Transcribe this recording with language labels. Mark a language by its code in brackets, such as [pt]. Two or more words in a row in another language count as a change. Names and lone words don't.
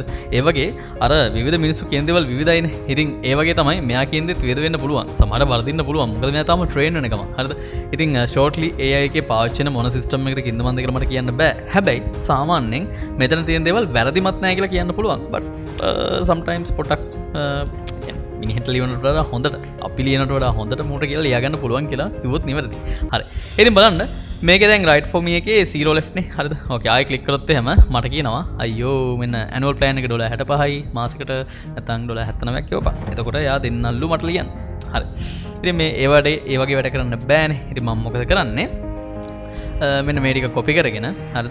[si] ඒ වගේ අර විවිධ මිනිස්සු කියන දේවල් විවිධයිනේ. ඉතින් ඒ වගේ තමයි මෙයා කියන දේත් විවිධ වෙන්න පුළුවන්. සමහර වරදින්න පුළුවන්. මොකද මෙයා තාම ට්‍රේන් වෙන එකම. හරිද? ඉතින් [en] shortly AI [si] එකේ පාවිච්චි වෙන මොන සිස්ටම් එකකද කින්ද මන්ද කියලා මට කියන්න බෑ. හැබැයි සාමාන්‍යයෙන් මෙතන තියෙන දේවල් වැරදිමත් නැහැ කියලා කියන්න පුළුවන්. [en] but sometimes [si] පොටක් මිනිහෙට ලියනට වඩා හොඳට අපි ලියනට වඩා හොඳට මූට කියලා ලියාගන්න පුළුවන් කියලා කිව්වොත් නිවැරදි. හරි. ඉතින් බලන්න මේකේ දැන් [en] right for me [si] එකේ 0 left නේ. හරිද? ඕකේ ආයෙ ක්ලික් කරොත් එහෙම මට කියනවා අයියෝ මෙන්න [en] annual plan [si] එක $65යි මාසෙකට නැත්නම් $79ක් කියවපන්. එතකොට යා දෙන්නල්ලු මට ලියන්න. හරි. ඉතින් මේ ඒ වගේ වැඩ කරන්න බෑනේ. ඉතින් මම මොකද කරන්නේ? මෙන්න මේ ටික copy කරගෙන හරිද?